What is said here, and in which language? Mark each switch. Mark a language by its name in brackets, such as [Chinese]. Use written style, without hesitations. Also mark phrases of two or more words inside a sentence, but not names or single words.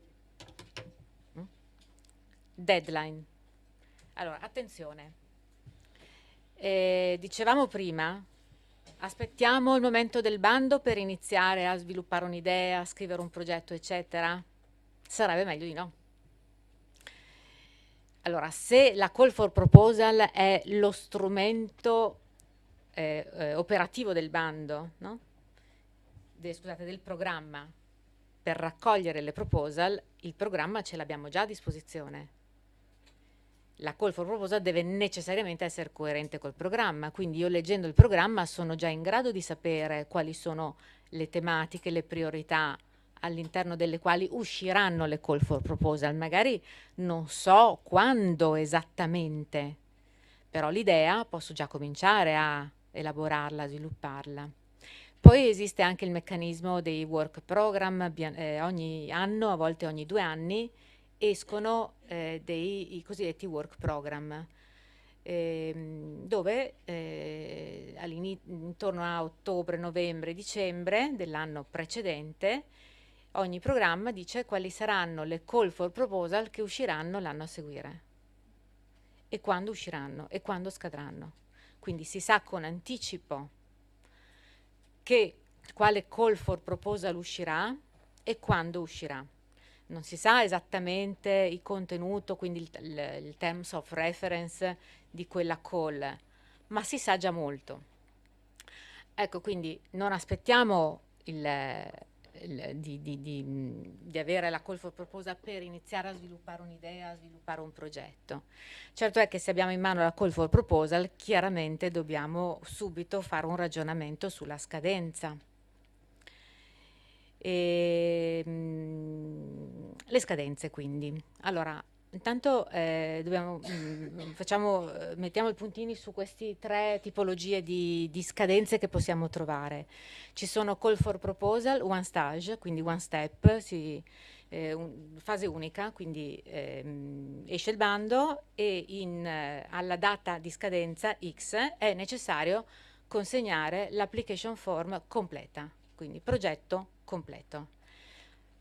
[Italian] Deadline. Allora, attenzione. Dicevamo prima, aspettiamo il momento del bando per iniziare a sviluppare un'idea, a scrivere un progetto, eccetera? Sarebbe meglio di no. Allora, se la [English] call for proposal [Italian] è lo strumento operativo del bando, no? Scusate, del programma, per raccogliere le proposal, il programma ce l'abbiamo già a disposizione. La [English] call for proposal [Italian] deve necessariamente essere coerente col programma, quindi io leggendo il programma sono già in grado di sapere quali sono le tematiche, le priorità all'interno delle quali usciranno le [English] call for proposal. [Italian] Magari non so quando esattamente, però l'idea posso già cominciare a elaborarla, a svilupparla. Poi esiste anche il meccanismo dei [English] work program, [Italian] ogni anno, a volte ogni 2 anni, escono i cosiddetti [English] work program, [Italian] dove intorno a ottobre, novembre, dicembre dell'anno precedente ogni programma dice quali saranno le [English] call for proposal [Italian] che usciranno l'anno a seguire e quando usciranno e quando scadranno. Quindi si sa con anticipo quale [English] call for proposal [Italian] uscirà e quando uscirà. Non si sa esattamente il contenuto, quindi il [English] terms of reference [Italian] di quella call, ma si sa già molto. Ecco, quindi non aspettiamo di avere la [English] call for proposal [Italian] per iniziare a sviluppare un'idea, a sviluppare un progetto. Certo è che se abbiamo in mano la [English] call for proposal, [Italian] chiaramente dobbiamo subito fare un ragionamento sulla scadenza. Le scadenze, quindi. Allora, intanto mettiamo i puntini su queste 3 tipologie di scadenze che possiamo trovare. Ci sono [English] call for proposal, one stage, [Italian] quindi [English] one step, [Italian] fase unica, quindi esce il bando e alla data di scadenza X è necessario consegnare l' [English] application form [Italian] completa, quindi progetto completo.